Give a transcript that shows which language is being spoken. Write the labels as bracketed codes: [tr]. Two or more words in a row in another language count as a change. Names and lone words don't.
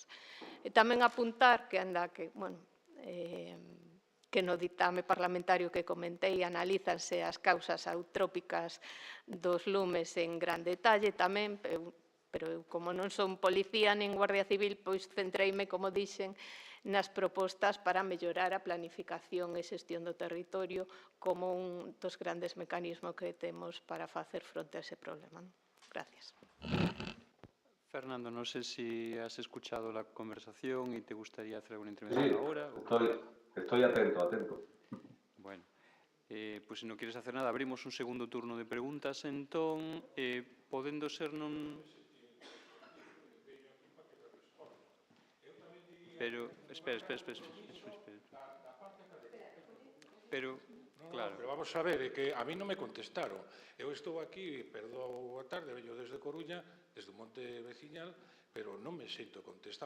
[gl] E tamén apuntar que no ditame parlamentario que comentei analízanse as causas eutrópicas dos lumes en gran detalle tamén, pero eu, como non son policía nin guardia civil, pois centreime, como dixen, nas propostas para mellorar a planificación e xestión do territorio como un dos grandes mecanismos que temos para facer fronte a ese problema. [es] Gracias. Fernando, no sé si has escuchado la conversación y te gustaría hacer alguna intervención ahora. Estoy atento. Bueno, pues si no quieres hacer nada, abrimos un segundo turno de preguntas. [gl] Entón, podendo ser non... Pero, espera. Pero, claro. [es] Pero vamos a ver, [gl] é que a mí non me contestaron. Eu estou aquí, perdón a tarde, veño desde Coruña, desde o monte veciñal, pero non me sinto contestado.